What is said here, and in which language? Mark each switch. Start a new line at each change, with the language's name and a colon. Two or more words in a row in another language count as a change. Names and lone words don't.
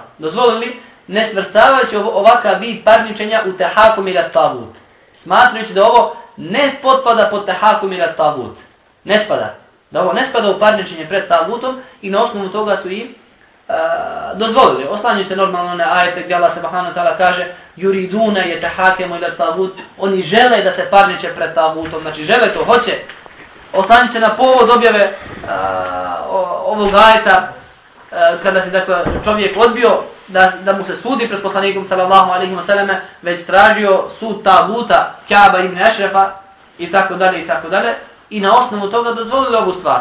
Bosnian: Dozvolili ne svrstavajući ovakav vid parničenja u
Arabic: تحاكم إلى الطاغوت.
Bosnian: Smatrajući da ovo ne potpada pod
Arabic: تحاكم إلى الطاغوت.
Bosnian: Ne spada. Da ovo ne spada u parničenje pred tagutom i na osnovu toga su im dozvolili. Oslanjuju se normalno na ajete gdje Allah
Arabic: سبحانه وتعالى
Bosnian: kaže
Arabic: يريدون يتحاكموا إلى الطاغوت.
Bosnian: Oni žele da se parniče pred tagutom. Znači žele to, hoće. Oslanjuju se na povod objave ovog ajeta kada se dakle čovjek odbio da mu se sudi pred poslanikom
Arabic: صلى الله عليه وسلم,
Bosnian: već tražio sud taguta Ka'ba ibn Ašrafa i tako dalje i na osnovu toga dozvolili ovu stvar.